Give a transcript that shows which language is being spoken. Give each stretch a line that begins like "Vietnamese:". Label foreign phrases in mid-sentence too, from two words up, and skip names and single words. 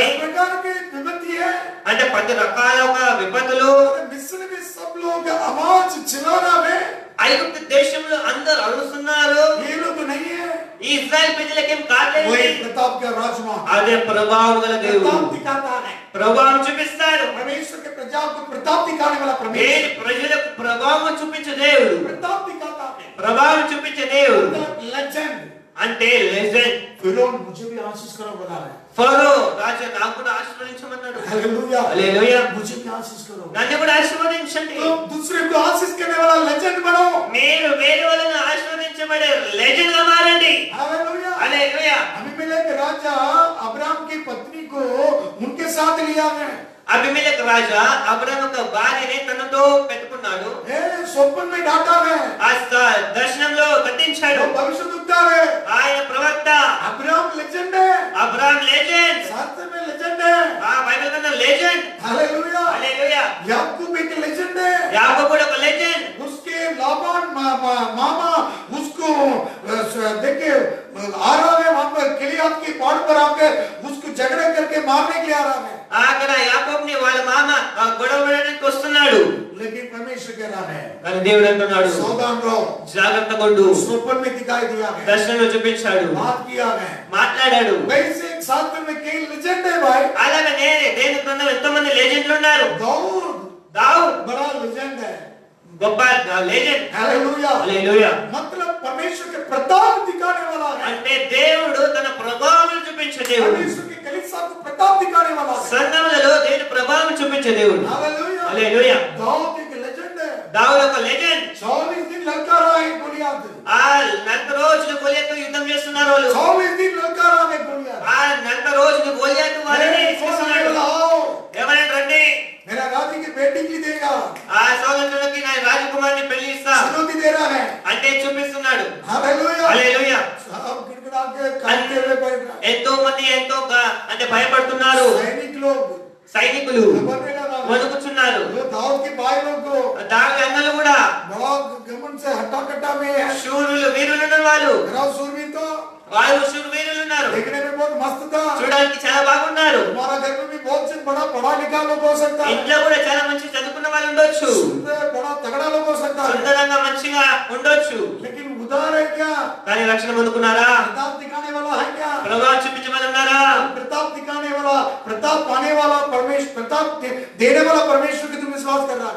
Hindi: इस प्रकार की विपत्ति है।
Telugu: అంటే 10 రకాల ఒక విపత్తులు.
Hindi: मिस्र में सब लोग आवाज चिल्ला रहा है,
Telugu: ఐగుప్తు దేశంలో అందరూ అరుస్తున్నారు.
Hindi: ये लोग नहीं है।
Telugu: ఈ ఇశ్రాయేల్ ప్రజలకేం కాలేదు.
Hindi: वही प्रताप का राजमा,
Telugu: అదే ప్రభావం గల దేవుడు
Hindi: प्रताप दिखाता है।
Telugu: ప్రభావం చూపిస్తాడు.
Hindi: परमेश्वर के प्रजा को प्रताप दिखाने वाला परमेश्वर,
Telugu: దేని ప్రజలకు ప్రభావం చూపించే దేవుడు,
Hindi: प्रताप दिखाता है।
Telugu: ప్రభావం చూపించే దేవుడు
Hindi: लेजेंड,
Telugu: అంటే లెజెండ్.
Hindi: फिरौन मुझे भी आशीष करो बोला है।
Telugu: ఫరో రాజా నాకు కూడా ఆశీర్వదించమన్నాడు.
Hindi: हालेलुया,
Telugu: హల్లెలూయా.
Hindi: मुझे भी आशीष करो।
Telugu: నన్ను కూడా ఆశీర్వదించండి.
Hindi: तो दूसरे को आशीष करने वाला लेजेंड बनो।
Telugu: మీరు వేరే వాళ్ళని ఆశీర్వదించబడే లెజెండ్ గా మారండి.
Hindi: हालेलुया।
Telugu: హల్లెలూయా.
Hindi: अबीमेलेक राजा अब्राम की पत्नी को उनके साथ लिया है।
Telugu: అబీమెలెకు రాజా అబ్రాము యొక్క భార్యని తనతో పెట్టుకున్నాడు.
Hindi: स्वप्न में डांटा है,
Telugu: ఆ దర్శనంలో కట్టించాడు.
Hindi: वो भविष्यद्वक्ता है,
Telugu: ఆయన ప్రవక్త.
Hindi: अब्राम लेजेंड है,
Telugu: అబ్రామ్ లెజెండ్.
Hindi: शास्त्र में लेजेंड है।
Telugu: ఆ బైబిల్ గ్రంథం లెజెండ్.
Hindi: हालेलुया।
Telugu: హల్లెలూయా.
Hindi: याकूब एक लेजेंड है,
Telugu: యాకోబు కూడా ఒక లెజెండ్.
Hindi: उसके लाबान मामा उसको देखिए आ रहा है, वहां पर किलियात की पहाड़ पर आकर उसको झगड़े करके मारने के लिए आ रहा है।
Telugu: అక్కడ యాకోబుని వాళ్ళ మామ గొడవ పడడానికి వస్తున్నాడు.
Hindi: लेकिन परमेश्वर कह रहा है,
Telugu: కానీ దేవుడు అంటున్నాడు
Hindi: सावधान रहो,
Telugu: జాగ్రత్తగా ఉండు.
Hindi: स्वप्न में दिखाई दिया है,
Telugu: దర్శనంలో చూపించాడు,
Hindi: बात किया है।
Telugu: మాట్లాడాడు.
Hindi: वैसे एक शास्त्र में कई लेजेंड है भाई।
Telugu: అలాగనే దేవుని గ్రంథంలో ఎంతో మంది లెజెండ్లు ఉన్నారు.
Hindi: दाऊद बड़ा लेजेंड है,
Telugu: గొప్ప లెజెండ్.
Hindi: हालेलुया।
Telugu: హల్లెలూయా.
Hindi: मतलब परमेश्वर के प्रताप दिखाने वाला है,
Telugu: అంటే దేవుడు తన ప్రభావం చూపించే దేవుడు.
Hindi: परमेश्वर के कलीसिया को प्रताप दिखाने वाला है।
Telugu: సంఘములలో దేవుని ప్రభావం చూపించే దేవుడు.
Hindi: हालेलुया।
Telugu: హల్లెలూయా.
Hindi: दाऊद एक लेजेंड है,
Telugu: దావీదు ఒక లెజెండ్.
Hindi: 40 दिन लड़का रहा है गोलियत,
Telugu: ఆ 40 రోజులు గోలియాతుతో యుద్ధం చేస్తున్నారు వాళ్ళు.
Hindi: 40 दिन लड़का रहा है गोलियत।
Telugu: ఆ 40 రోజులు గోలియాతు వాళ్ళని చేస్తున్నాడు. ఎవరైనా రండి,
Hindi: मेरा राजी की बेटी की देगा,
Telugu: ఆ సోదరుడికి నా రాజకుమారుని పెళ్లి ఇస్తా
Hindi: चुनौती दे रहा है।
Telugu: అంటే చూపిస్తున్నాడు.
Hindi: हालेलुया।
Telugu: హల్లెలూయా.
Hindi: सब गिड़गिड़ा के कांपते हुए बैठ रहा है।
Telugu: ఎంతో మంది అంటే భయపడుతున్నారు.
Hindi: सैनिक लोग
Telugu: సైనికులు
Hindi: घबराने लगा,
Telugu: వణుకుతున్నారు.
Hindi: जो दाऊद के भाई लोग को
Telugu: దావీదు అన్నలు కూడా
Hindi: बड़ा घमंड से हट्टा कट्टा में है।
Telugu: శూరులు వీరులు ఉన్న వాళ్ళు.
Hindi: मेरा सूरवीर तो
Telugu: వాళ్ళు శూరు వీరులు ఉన్నారు.
Hindi: देखने में बहुत मस्त था,
Telugu: చూడడానికి చాలా బాగున్నారు.
Hindi: हमारा घर में भी बहुत से बड़ा पढ़ा लिखा लोग हो सकता है,
Telugu: ఇంట్లో కూడా చాలా మంచి చదువుకున్న వాళ్ళు ఉండొచ్చు.
Hindi: सुंदर बड़ा तगड़ा लोग हो सकता है,
Telugu: సుందరంగా మంచిగా ఉండొచ్చు.
Hindi: लेकिन उदार है क्या?
Telugu: కానీ రక్షణ పొందుకున్నారా?
Hindi: प्रताप दिखाने वाला है क्या?
Telugu: ప్రభావం చూపించమని ఉన్నారా?
Hindi: प्रताप दिखाने वाला, प्रताप पाने वाला परमेश्वर, प्रताप देने वाला परमेश्वर की तुम विश्वास कर रहा है।